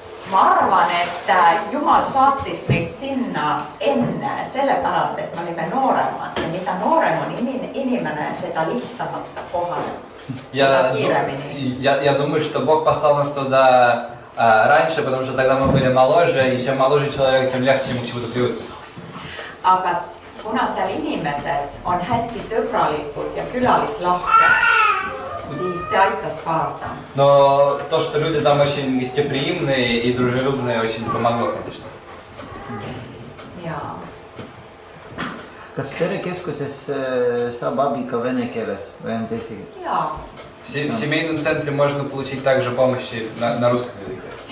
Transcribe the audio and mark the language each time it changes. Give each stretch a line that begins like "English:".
Estonian: Ma arvan, et Jumal saatis meid sinna enne sellepärast, et me olime nooremad ja mida noorem on inimene, seda lihtsamalt ta kohaneb.
Russian: Я думаю, что Бог послал нас туда раньше, потому что тогда мы были моложе, и чем моложе человек, тем легче ему к чему-то привыкнуть.
Estonian: Aga kuna seal inimesed on hästi sõbralikud ja külalislahked, siis see aitas kaasa.
Russian: Но то, что люди там очень гостеприимные и дружелюбные, очень помогло, конечно.
Estonian: Jaa. Kas perekeskuses saab abi ka vene keeles või on eesti keeles? Jaa.
Russian: В семейном центре можно получить также помощи на русском языке.